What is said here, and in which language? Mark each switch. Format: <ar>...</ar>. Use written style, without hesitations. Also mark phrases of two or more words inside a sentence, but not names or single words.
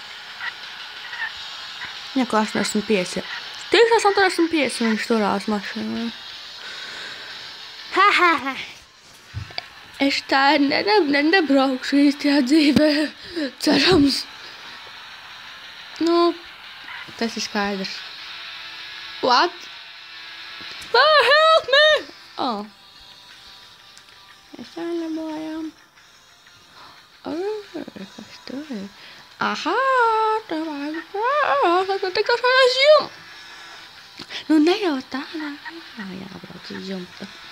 <lv>Neko 85. Tieši 85 viņš turās mašīnā. Es tā nebraukšu īstajā dzīvē, cerams. Nu, tas ir skaidrs.</lv> <en>What? Help me! Oh.</en> <lv>Es tā nebojām. Kas tur ir? Aha, tev vajag tikās aiz jumta. Nu, ne jau tādā. Jābrauc uz jumta.</lv>